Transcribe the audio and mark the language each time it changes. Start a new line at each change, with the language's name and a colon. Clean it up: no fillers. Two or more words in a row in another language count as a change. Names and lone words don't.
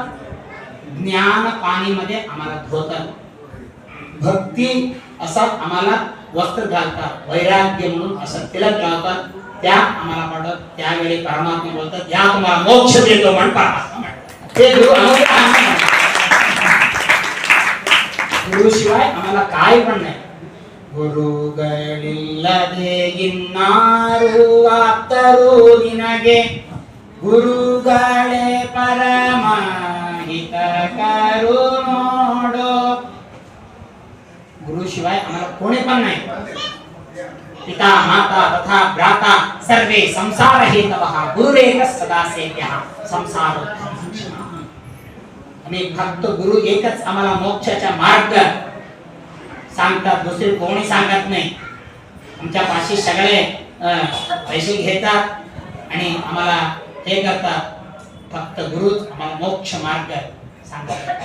Marathi: ज्ञान पाणीमध्ये आम्हाला धुतात, भक्ती असं आम्हाला वस्त्र घालतात, वैराग्य म्हणून असं तिलक लावतात. त्या आम्हाला पाठवत. त्यावेळी परमात्मा बोलतात या तुम्हाला मोक्ष देतो म्हण परमात्मा म्हणतात. ते गुरु शिवाय आम्हाला काय पण नाही.
Kannada: ಗುರುಗಳಿಲ್ಲದೆ ಇನ್ನಾರು ಆಪ್ತರು ನಿನಗೆ ಗುರುಗಳೇ ಪರಮ ಹಿತಕರು ನೋಡೋ.
Marathi: गुरु शिवाय आम्हाला कोणी पण नाही.
Sanskrit: पिता माता तथा भ्राता सर्वे संसार हेतवः गुरुरेव सदा सेव्यः संसार.
Marathi: आम्ही फक्त गुरु एकच आम्हाला मोक्षाचा मार्ग सांगतात, दुसरे कोणी सांगत नाही. आमच्या पाशी सगळे पैसे घेतात आणि आम्हाला हे करतात. फक्त गुरुच आम्हाला मोक्ष मार्ग सांगतात.